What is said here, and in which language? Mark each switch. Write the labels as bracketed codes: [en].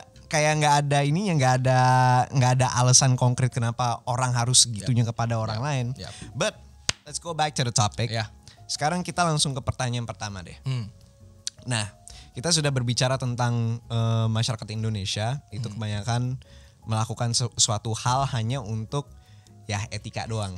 [id] Nggak ada ininya, nggak ada alasan konkret kenapa orang harus segitunya kepada orang lain. [en] But let's go back to the topic. [id] Sekarang kita langsung ke pertanyaan pertama deh. Nah, kita sudah berbicara tentang masyarakat Indonesia itu kebanyakan melakukan suatu hal hanya untuk ya etika doang.